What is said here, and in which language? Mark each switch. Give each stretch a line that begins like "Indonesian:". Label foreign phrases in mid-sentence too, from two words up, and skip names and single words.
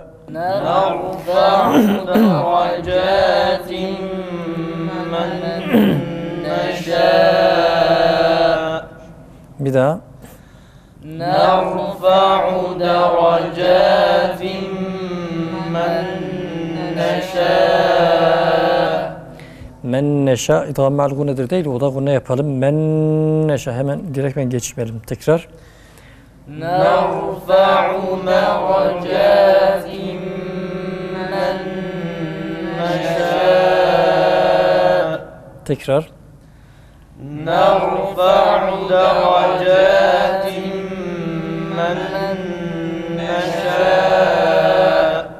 Arabic: نرفع درجات من نشاء
Turkish: Bir daha.
Arabic: نرفع درجات من نشاء من نشاء
Turkish: idgam ma'al gunedir değil. O da gune yapalım.
Arabic: من نشاء.
Turkish: Hemen direkt geçmeyelim. Tekrar.
Arabic: نرفع درجات من نشاء
Turkish: Tekrar.
Arabic: نرفع درجات من نشاء